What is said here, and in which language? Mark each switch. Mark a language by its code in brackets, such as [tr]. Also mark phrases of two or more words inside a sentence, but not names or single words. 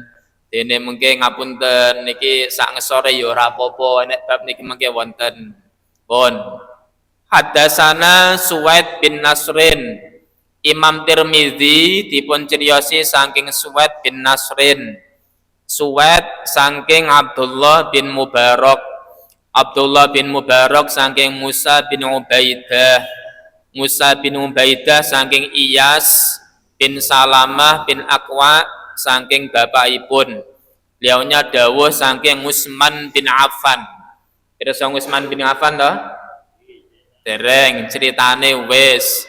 [jv] Dene mengke ngapunten niki sak ngesore ya ora apa-apa nek bab niki mengke wonten. Pun Hadasana Suwaid bin Nasrin. Imam Tirmizi dipun criosi saking Suwaid bin Nasrin. Suwaid saking Abdullah bin Mubarak. Abdullah bin Mubarak saking Musa bin Ubaidah. Musa bin Ubaidah saking Iyas bin Salamah bin Aqwa saking bapakipun. Beliaunya dawuh saking Utsman bin Affan. Pirsa Utsman bin Affan toh? Dereng ceritane wis.